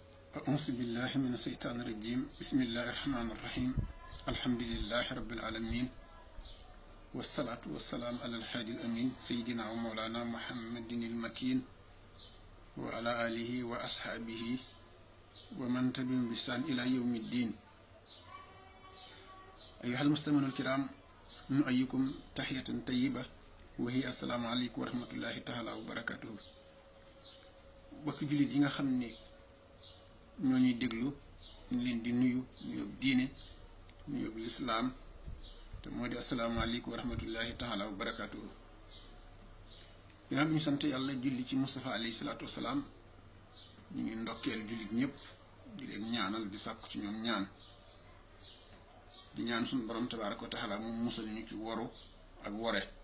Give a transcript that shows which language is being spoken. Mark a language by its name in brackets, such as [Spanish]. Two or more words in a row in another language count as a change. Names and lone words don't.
[Arabic] أعوذ بالله من الشيطان الرجيم بسم الله الرحمن الرحيم الحمد لله رب العالمين والصلاة والسلام على الهادي الأمين سيدنا ومولانا محمد المكين وعلى آله وأصحابه ومن تبعهم بإحسان إلى يوم الدين. أيها المستمعون الكرام، نؤيكم تحية طيبة وهي السلام عليكم ورحمة الله تعالى وبركاته. [Wolof] bokk jullit yi nga xam ne ñoo ñuy déglu ñu leen di nuyu nuyób diine nuyób lislaam te moo di asalaamaaleykum [Arabic] ورحمة الله تعالى وبركاته. [Wolof] ginnaaw bi ñu sant yàlla julli ci Mustafa [Arabic] عليه الصلاة والسلام, [Wolof] ñu ngi ndokkeel jullit ñëpp di leen ñaanal di sàkku ci ñoom ñaan di ñaan suñu borom [Arabic] تبارك وتعالى [Wolof] mu musal ñu ci waru ak wore.